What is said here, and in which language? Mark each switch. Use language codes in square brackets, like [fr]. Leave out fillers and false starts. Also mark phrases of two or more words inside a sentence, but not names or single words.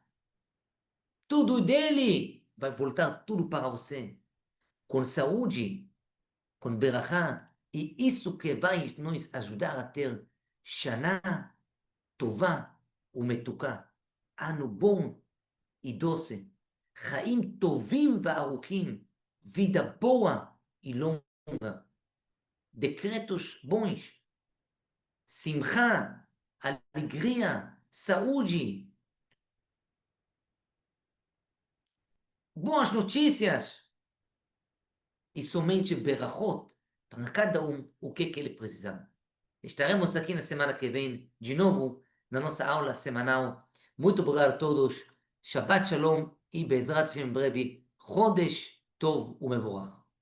[pt] Tudo dele vai voltar tudo para você. Com saúde, com berachá. E isso que vai nos ajudar a ter [he] Shana Tová umetuká. [pt] Ano bom e doce. [he] Chaim tovim וארוכים. [pt] vida boa e longa, decretos bons, simcha, alegria, saúde, boas notícias e somente berachot para cada um o que ele precisar. Estaremos aqui na semana que vem, de novo, na nossa aula semanal. Muito obrigado a todos. [he] Shabbat Shalom [pt] e [he] Bezrat Hashem [pt] em breve. [he] Chodesh Tov uMevorach.